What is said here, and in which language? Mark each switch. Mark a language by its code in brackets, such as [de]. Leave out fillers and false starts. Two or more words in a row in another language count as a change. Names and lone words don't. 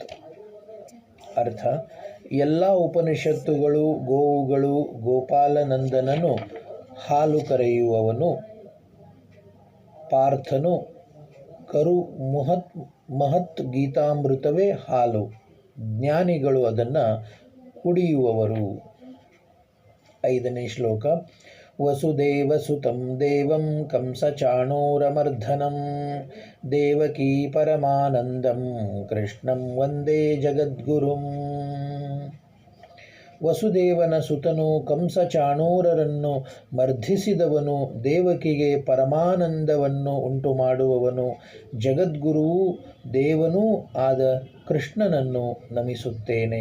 [kn] ಅರ್ಥ: ಎಲ್ಲ ಉಪನಿಷತ್ತುಗಳು ಗೋವುಗಳು, ಗೋಪಾಲನಂದನನು ಹಾಲು ಕರೆಯುವವನು, ಪಾರ್ಥನು ಕರು ಮಹತ್ ಗೀತಾಮೃತವೇ ಹಾಲು, ಜ್ಞಾನಿಗಳು ಅದನ್ನು ಕುಡಿಯುವವರು. ಐದನೇ ಶ್ಲೋಕ. [sa] ವಸುದೇವಸುತಂ ದೇವಂ ಕಂಸಚಾಣೂರಮರ್ಧನಂ ದೇವಕೀ ಪರಮಾನಂದಂ ಕೃಷ್ಣಂ ವಂದೇ ಜಗದ್ಗುರುಂ. [kn] ವಸುದೇವನ ಸುತನು ಕಂಸಚಾಣೂರರನ್ನು ಮರ್ಧಿಸಿದವನು, ದೇವಕಿಗೆ ಪರಮಾನಂದವನ್ನು ಉಂಟು ಮಾಡುವವನು, ಜಗದ್ಗುರುವೂ ದೇವನೂ ಆದ ಕೃಷ್ಣನನ್ನು ನಮಿಸುತ್ತೇನೆ.